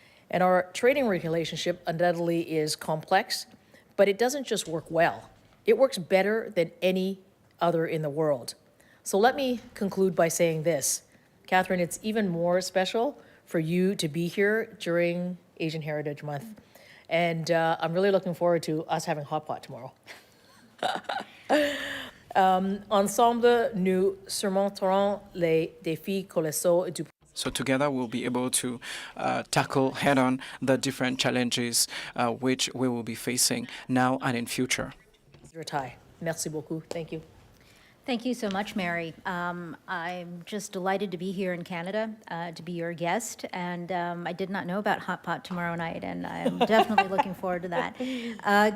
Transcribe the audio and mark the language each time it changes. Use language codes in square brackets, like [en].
[en] And our trading relationship undoubtedly is complex, but it doesn't just work well. It works better than any other in the world. So let me conclude by saying this. Catherine, it's even more special for you to be here during Asian Heritage Month. And I'm really looking forward to us having hot pot tomorrow. [fr] Ensemble, nous surmonterons les défis colossaux du [en] So together we'll be able to tackle head-on the different challenges which we will be facing now and in future. Ambassador Tai. [fr] Merci beaucoup. [en] Thank you. Thank you so much, Mary. I'm just delighted to be here in Canada, to be your guest, and I did not know about Hot Pot tomorrow night, and I'm definitely looking forward to that.